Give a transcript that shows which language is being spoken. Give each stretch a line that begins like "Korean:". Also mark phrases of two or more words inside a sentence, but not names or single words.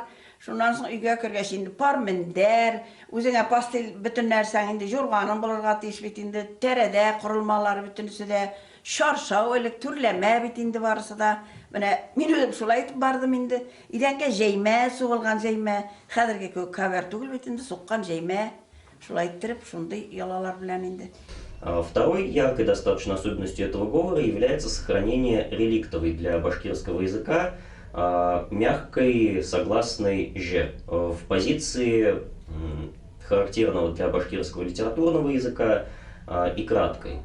Tatar: Шуннан соң өйгә кергәч инде пар мендәр, үзеңә пастел бөтен нәрсәң инде журганың булырга тиеш бит инде. Тәрәдә корылмалар бөтенесе дә шаршау элек түрләмә бит инде барысы да. Менә мин үзем шулай итеп бардым инде. Идәнгә җәймә, сугылган җәймә, хәзерге күк кабер түгел бит инде, суккан җәймә. Шулай иттереп, шундый ялалар белән инде.
Russian: Второй яркой достаточно особенностью этого говора является сохранение реликтовой для башкирского языка мягкой согласной «ж» в позиции характерного для башкирского литературного языка и краткой.